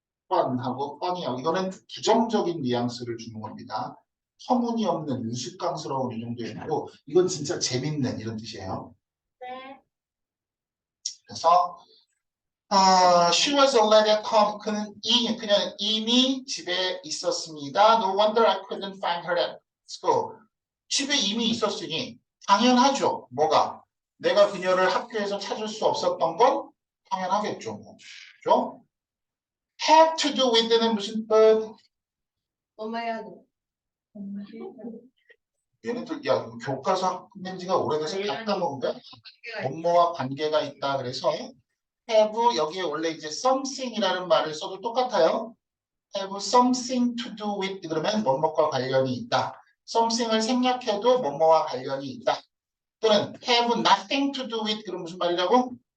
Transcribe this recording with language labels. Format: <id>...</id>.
<ko>fun하고 funny하고 이거는 부정적인 뉘앙스를 주는 겁니다. 터무니없는 우스꽝스러운 이 정도이고 이건 진짜 재밌는 이런 뜻이에요. 네. 그래서</ko> <en>she was already at home.</en> <ko>그냥 이미 집에 있었습니다.</ko> <en>No wonder I couldn't find her at school.</en> <ko>집에 이미 있었으니 당연하죠. 뭐가? 내가 그녀를 학교에서 찾을 수 없었던 건 당연하겠죠. 그죠? have to do with는 무슨 뜻? 뭐뭐 해야 돼? 얘네들 야 교과서 끝낸 지가 오래돼서 다 까먹은 거야? 뭐뭐와 관계가 있다 그래서 have 여기에 원래 이제 something이라는 말을 써도 똑같아요.</ko> <en>have something to do with</en> <ko>그러면 뭐뭐과 관련이 있다. something을 생략해도 뭐뭐와 관련이 있다. 또는</ko> <en>have nothing to do with</en> <ko>그럼 무슨 말이라고?</ko>